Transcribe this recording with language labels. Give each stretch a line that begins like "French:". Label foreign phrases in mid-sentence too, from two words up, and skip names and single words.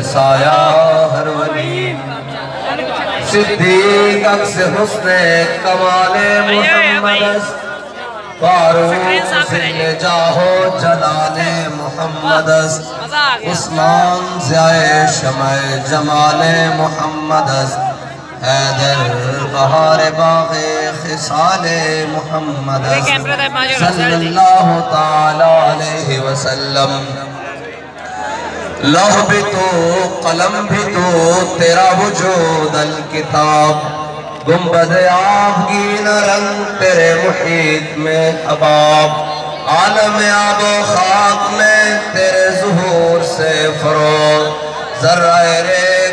Urdu: سایہ ہر ولی صدیق عکس حسن کمال محمد فاروق ظل جاہ و جلال محمد عثمان ضیائے شمع جمال محمد حیدر بہار باغ خصال محمد
Arabic: صلى الله تعالى عليه وسلم
Urdu: لوح بھی تو قلم بھی تو تیرا وجود الکتاب گنبد آبگین رنگ تیرے محیط میں حباب عالم آب و خاک میں تیرے ظہور سے فروغ ذرہ ریت